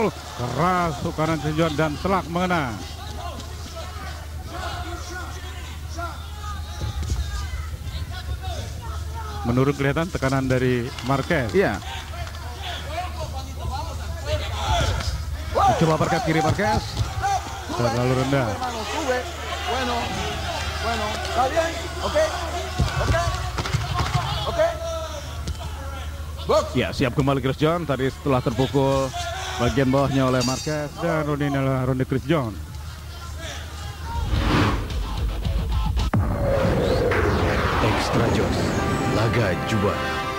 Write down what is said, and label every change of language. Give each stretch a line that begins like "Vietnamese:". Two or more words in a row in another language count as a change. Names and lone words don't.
Indonesian: Keras kanan Chris John dan telak mengena. Menurut kelihatan tekanan dari Marquez. Iya. Coba perkat kiri Marquez. Terlalu rendah.
Spanish: Hermano, sube. Bueno. Bueno. ¿Está bien? ¿Ok? ¿Ok? ¿Ok? Box.
Indonesian: Ya, siap kembali Chris John. Tadi setelah terpukul bagian bawahnya oleh Marquez. Dan ronde ini adalah ronde Chris John. Extra Joss Laga Juara.